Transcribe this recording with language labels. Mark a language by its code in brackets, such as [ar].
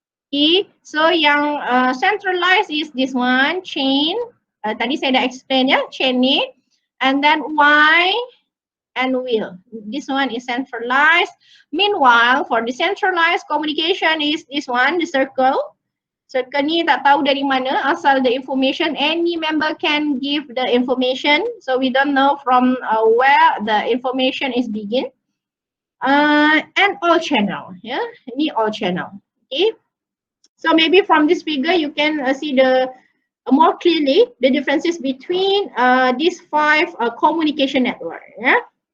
[en] Okay, so yang centralized is this one, chain. [ms] Tadi saya dah explain ya, chain ni. [en] And then Y and wheel. This one is centralized. Meanwhile, for decentralized communication is this one, the circle. [ms] Circle ni tak tahu dari mana asal [en] the information. Any member can give the information. So we don't know from where the information is begin. And all channel. Yeah, [ms] ini [en] all channel. Okay. So maybe from this figure you can see the more clearly the differences between these five communication network. Yeah.